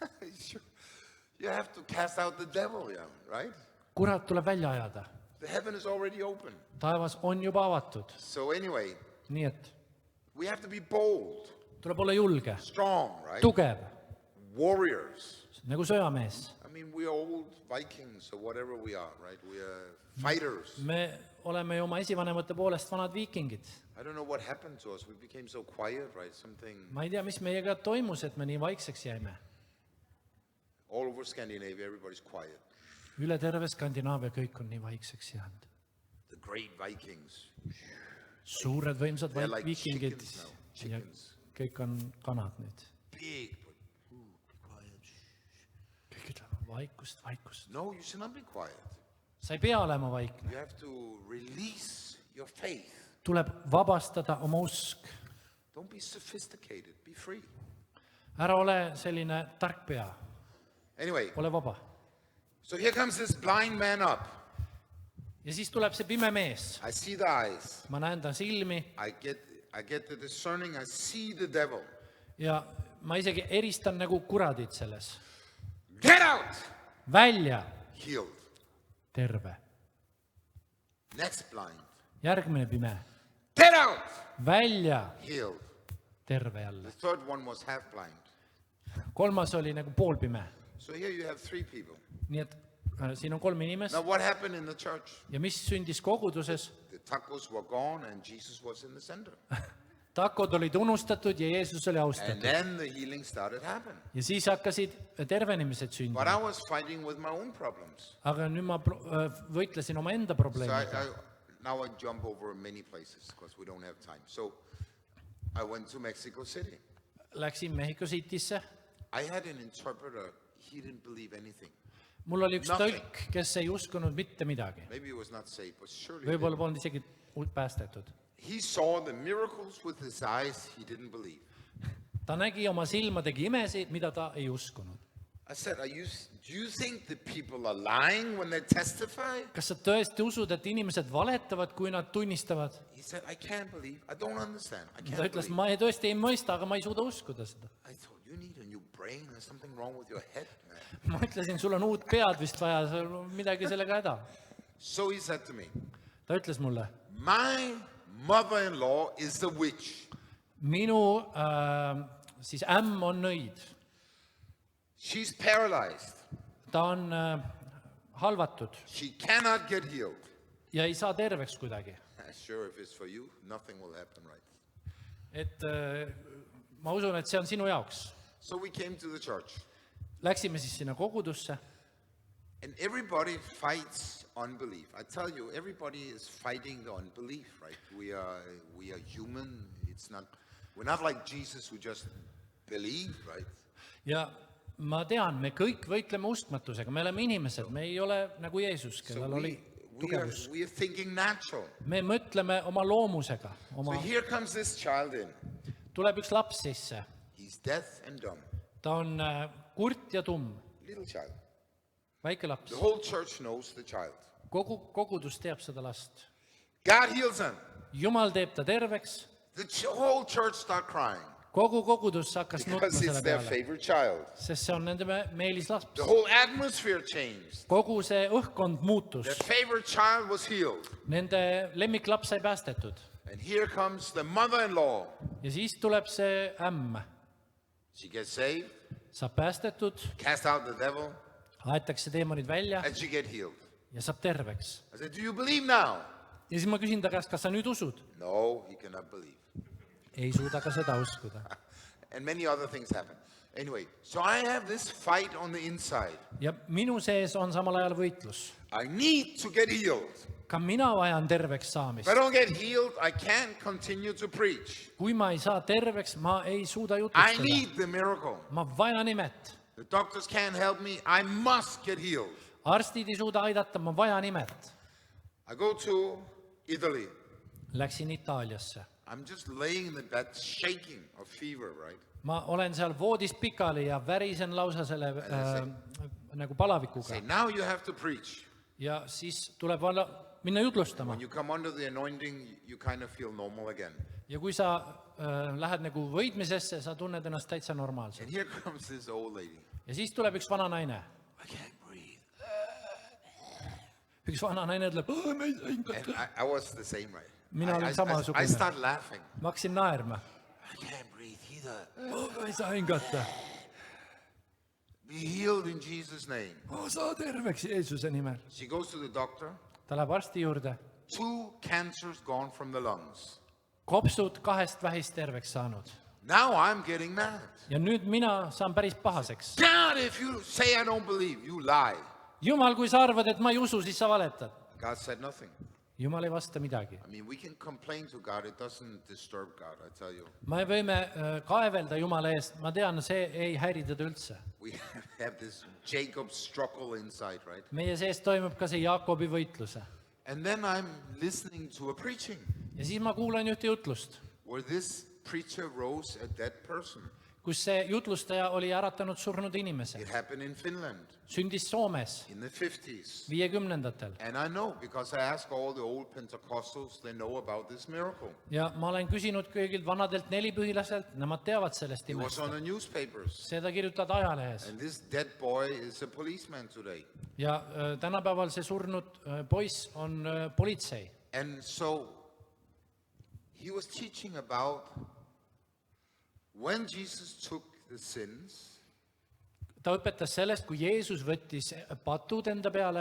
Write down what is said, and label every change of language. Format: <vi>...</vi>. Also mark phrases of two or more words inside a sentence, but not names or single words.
<en>You have to cast out the devil, yeah, right?</en> <et>kurat tuleb välja ajada.</et> <en>The heaven is already open.</en> <et>Taevas on juba avatud.</et> <en>So anyway,</en> <et>Nii et</et> <en>we have to be bold,</en> <et>tuleb olla julge,</et> <en>strong, right?</en> <et>tugev,</et> <en>Warriors.</en> <et>nagu sõjamees.</et> <en>I mean, we are old Vikings or whatever we are, right? We are fighters.</en> <et>Me oleme ju oma esivanemate poolest vanad viikingid.</et> <en>I don't know what happened to us. We became so quiet, right? Something</en> <et>Ma ei tea, mis meiega toimus, et me nii vaikseks jäime.</et> <en>all over Scandinavia, everybody's quiet.</en> <et>Üle terve Skandinaavia kõik on nii vaikseks jäänud.</et> <en>The great Vikings.</en> <et>Suured võimsad</et> <en>They're like</en> <et>viikingid</et> <en>chickens now.</en> <et>ja</et> <en>Chickens.</en> <et>kõik on kanad nüüd.</et> <en>Big, but be quiet.</en> <et>Kõik ütlevad vaikust, vaikust.</et> <en>No, you should not be quiet.</en> <et>Sa ei pea olema vaikne.</et> <en>You have to release your faith.</en> <et>Tuleb vabastada oma usk.</et> <en>Don't be sophisticated. Be free.</en> <et>Ära ole selline tark pea.</et> <en>Anyway,</en> <et>Ole vaba.</et> <en>so here comes this blind man up.</en> <et>Ja siis tuleb see pime mees.</et> <en>I see the eyes.</en> <et>Ma näen ta silmi</et> <en>I get the discerning. I see the devil.</en> <et>ja ma isegi eristan nagu kuradid selles.</et> <en>Get out!</en> <et>Välja,</et> <en>Healed.</en> <et>terve.</et> <en>Next blind.</en> <et>Järgmine pime.</et> <en>Get out!</en> <et>Välja,</et> <en>Healed.</en> <et>terve jälle.</et> <en>The third one was half blind.</en> <et>Kolmas oli nagu poolpime.</et> <en>So here you have three people.</en> <et>Nii et siin on 3 inimest.</et> <en>Now what happened in the church?</en> <et>Ja mis sündis koguduses?</et> <en>The tacos were gone and Jesus was in the center.</en> <et>Takod olid unustatud ja Jeesus oli</et> <en>And</en> <et>austatud.</et> <en>then the healing started happening.</en> <et>Ja siis hakkasid tervenemised</et> <en>But</en> <et>sündima.</et> <en>I was fighting with my own problems.</en> <et>Aga nüüd ma võitlesin oma enda</et> <en>So</en> <et>probleemiga.</et> <en>now I jump over many places because we don't have time. So I went to Mexico City.</en> <et>Läksin Mexico Citysse.</et> <en>I had an interpreter. He didn't believe anything.</en> <et>Mul oli üks</et> <en>Nothing.</en> <et>tõlk, kes ei uskunud mitte midagi.</et> <en>Maybe he was not saved, but surely he</en> <et>Võib-olla</et> <en>did.</en> <et>polnud isegi päästetud.</et> <en>He saw the miracles with his eyes. He didn't believe.</en> <et>Ta nägi oma silmadega imesid, mida ta ei uskunud.</et> <en>I said, do you think the people are lying when they testify?</en> <et>Kas sa tõesti usud, et inimesed valetavad, kui nad tunnistavad?</et> <en>He said, I can't believe. I don't understand. I</en> <et>Ta</et> <en>can't</en> <et>ütles,</et> <en>believe.</en> <et>ma tõesti ei mõista, aga ma ei suuda uskuda seda.</et> <en>I thought, you need a new brain. There's something wrong with your head, man.</en> <et>Ma ütlesin, sul on uut pead vist vaja, sul on midagi sellega häda.</et> <en>So he said to me,</en> <et>Ta ütles mulle,</et> <en>my mother-in-law is the witch.</en> <et>minu siis ämm on nõid.</et> <en>She's paralyzed.</en> <et>Ta on halvatud</et> <en>She cannot get healed.</en> <et>ja ei saa terveks kuidagi.</et> <en>Sure, if it's for you, nothing will happen, right?</en> <et>Et ma usun, et see on sinu jaoks.</et> <en>So we came to the church.</en> <et>Läksime siis sinna kogudusse.</et> <en>And everybody fights unbelief. I tell you, everybody is fighting the unbelief, right? We are human. We're not like Jesus who just believe, right?</en> <et>Ja ma tean, me kõik võitleme uskmatusega, me oleme inimesed, me ei ole nagu Jeesus,</et> <en>So</en> <et>kellel oli tugevus.</et> <en>we are thinking natural.</en> <et>Me mõtleme oma loomusega,</et> <en>So here comes this child in.</en> <et>tuleb üks laps sisse.</et> <en>He's deaf and dumb.</en> <et>Ta on kurt ja tumm,</et> <en>Little child.</en> <et>väike laps.</et> <en>The whole church knows the child.</en> <et>Kogudus teab seda last.</et> <en>God heals him.</en> <et>Jumal teeb ta terveks,</et> <en>The whole church start crying</en> <et>kogu kogudus hakkas nutma</et> <en>because</en> <et>selle</et> <en>it's their</en> <et>peale,</et> <en>favorite child.</en> <et>sest see on nende meelis laps.</et> <en>The whole atmosphere changed.</en> <et>Kogu see õhkkond muutus,</et> <en>Their favorite child was healed.</en> <et>nende lemmiklaps sai päästetud.</et> <en>And here comes the mother-in-law.</en> <et>Ja siis tuleb see ämm,</et> <en>She gets saved,</en> <et>saab päästetud,</et> <en>cast out the devil,</en> <et>aetakse teemonid välja</et> <en>and she get healed.</en> <et>ja saab terveks.</et> <en>I said, do you believe now?</en> <et>Ja siis ma küsin ta käest, kas sa nüüd usud?</et> <en>No, he cannot believe.</en> <et>Ei suuda ka seda uskuda.</et> <en>And many other things happen. Anyway, so I have this fight on the inside.</en> <et>Ja minu sees on samal ajal võitlus.</et> <en>I need to get healed.</en> <et>Ka mina vajan terveks</et> <en>If</en> <et>saamist.</et> <en>I don't get healed, I can't continue to preach.</en> <et>Kui ma ei saa terveks, ma ei suuda</et> <en>I</en> <et>jutustada.</et> <en>need the miracle.</en> <et>Ma vajan imet.</et> <en>The doctors can't help me. I must get healed.</en> <et>Arstid ei suuda aidata, ma vajan imet.</et> <en>I go to Italy.</en> <et>Läksin Itaaliasse.</et> <en>I'm just laying in the bed, shaking of fever, right?</en> <et>Ma olen seal voodis pikali ja värisen lausa selle nagu palavikuga.</et> <en>Say, now you have to preach.</en> <et>Ja siis tuleb minna jutlustama.</et> <en>When you come under the anointing, you kind of feel normal again.</en> <et>Ja kui sa lähed nagu võidmisesse, sa tunned ennast täitsa normaalselt.</et> <en>And here comes this old lady.</en> <et>Ja siis tuleb üks vana naine.</et> <en>I can't breathe.</en> <et>Üks vana naine ütleb, ma ei saa</et> <en>And</en> <et>hingata.</et> <en>I was the same way.</en> <et>Mina olin</et> <en>I</en> <et>samasugune.</et> <en>start laughing.</en> <et>Ma hakkasin naerma.</et> <en>I can't breathe either.</en> <et>Ma ei saa hingata.</et> <en>Be healed in Jesus' name.</en> <et>Ma saa terveks Jeesuse nimel.</et> <en>She goes to the doctor.</en> <et>Ta läheb arsti juurde.</et> <en>2 cancers gone from the lungs.</en> <et>Kopsud 2 vähist terveks saanud.</et> <en>Now I'm getting mad.</en> <et>Ja nüüd mina saan päris pahaseks.</et> <en>God, if you say I don't believe, you lie.</en> <et>Jumal, kui sa arvad, et ma ei usu, siis sa valetad.</et> <en>God said nothing.</en> <et>Jumal ei vasta midagi.</et> <en>I mean, we can complain to God. It doesn't disturb God, I tell you.</en> <et>Me võime kaevelda Jumala eest. Ma tean, see ei häiri teda üldse.</et> <en>We have this Jacob struggle inside, right?</en> <et>Meie sees toimub ka see Jaakobi võitluse.</et> <en>And then I'm listening to a preaching</en> <et>Ja siis ma kuulan ühte jutlust,</et> <en>where this preacher rose a dead person.</en> <et>kus see jutlustaja oli äratanud surnud inimese.</et> <en>It happened in Finland</en> <et>Sündis Soomes</et> <en>in the 50s.</en> <et>50-ndatel.</et> <en>And I know because I ask all the old Pentecostals, they know about this miracle.</en> <et>Ja ma olen küsinud kõigilt vanadelt nelipühilaselt, nemad teavad sellest</et> <en>It was</en> <et>imest.</et> <en>on the newspapers.</en> <et>Seda kirjutad ajalehes.</et> <en>And this dead boy is a policeman today.</en> <et>Ja tänapäeval see surnud poiss on politsei.</et> <en>And so he was teaching about when Jesus took the sins,</en> <et>Ta õpetas sellest, kui Jeesus võttis patud enda peale.</et>